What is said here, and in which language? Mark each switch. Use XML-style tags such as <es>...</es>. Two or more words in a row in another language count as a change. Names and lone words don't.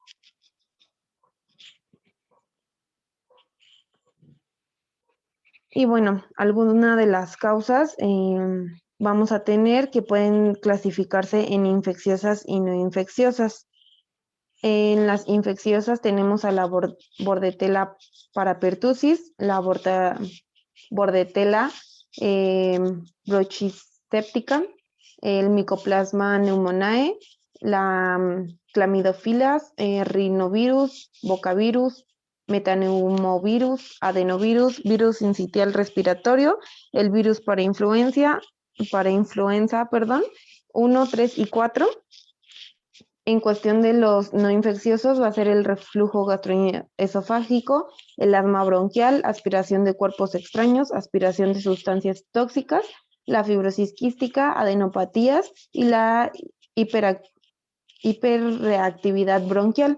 <es>Y bueno, alguna de las causas vamos a tener que pueden clasificarse en infecciosas y no infecciosas. En las infecciosas tenemos a la Bordetella parapertussis, la Bordetella bronchiséptica, el Mycoplasma pneumoniae, la Clamidophilus, rinovirus, bocavirus, metaneumovirus, adenovirus, virus sincitial respiratorio, el virus para influenza, 1, 3 y 4. En cuestión de los no infecciosos va a ser el reflujo gastroesofágico, el asma bronquial, aspiración de cuerpos extraños, aspiración de sustancias tóxicas, la fibrosis quística, adenopatías y la hiperreactividad bronquial.</es>